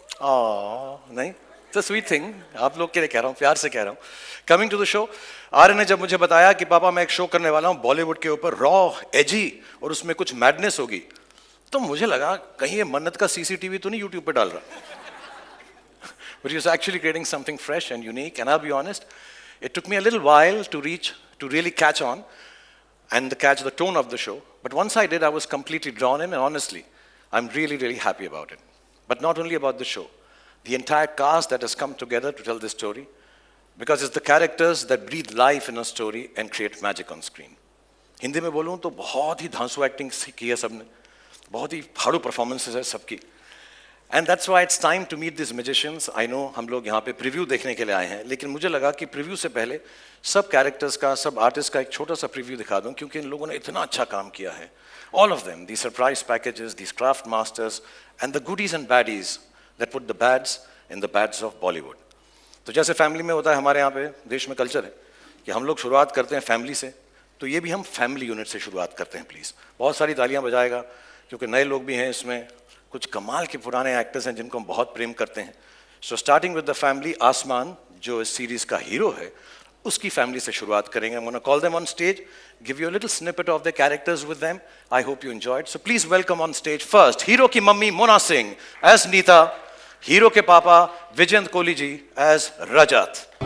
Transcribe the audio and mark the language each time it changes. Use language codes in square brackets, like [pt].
[hi] नहीं, [en] It's a sweet thing. [hi] आप लोग के लिए कह रहा हूँ, प्यार से कह रहा हूँ. [en] coming to the show, [hi] Aryan ने जब मुझे बताया कि पापा मैं एक शो करने वाला हूँ बॉलीवुड के ऊपर, रॉ, एजी, और उसमें कुछ मैडनेस होगी, तो मुझे लगा कहीं ये मन्नत का सीसीटीवी तो नहीं यूट्यूब पे डाल रहा. [en] But he was actually creating something fresh and unique. And I'll be honest, it took me a little while to really catch on and catch the tone of the show. But once I did, I was completely drawn in, and honestly, I'm really, really happy about it. But not only about the show, the entire cast that has come together to tell this story, because it's the characters that breathe life in a story and create magic on screen. [hi] Hindi में बोलूँ तो बहुत ही धांसू acting की है सबने, बहुत ही फाड़ू performances है सबकी. [en] And that's why it's time to meet these magicians. I know [hi] हम लोग यहाँ पे प्रीव्यू देखने के लिए आए हैं, लेकिन मुझे लगा कि प्रीव्यू से पहले सब कैरेक्टर्स का, सब आर्टिस्ट का एक छोटा सा प्रीव्यू दिखा दूँ, क्योंकि इन लोगों ने इतना अच्छा काम किया है. [en] All of them, these surprise packages, these craft masters, and the goodies and baddies that put the bads in the bads of Bollywood. [hi] तो जैसे फैमिली में होता है, हमारे यहाँ पे देश में कल्चर है कि हम लोग शुरुआत करते हैं फैमिली से, तो ये भी हम फैमिली यूनिट से शुरुआत करते हैं. प्लीज़ बहुत सारी तालियाँ बजाएगा, क्योंकि नए लोग भी हैं इसमें, कुछ कमाल के पुराने एक्टर्स हैं जिनको हम बहुत प्रेम करते हैं. [en] so starting with the family, [hi] आसमान जो इस सीरीज का हीरो है, उसकी फैमिली से शुरुआत करेंगे. [en] I'm gonna call them on stage, give you a little snippet of their characters with them. I hope you enjoyed. So please welcome on stage first [hi] hero की mummy [en] Mona Singh as Nita, [hi] hero के पापा [en] Vijendra Kohli ji as Rajat.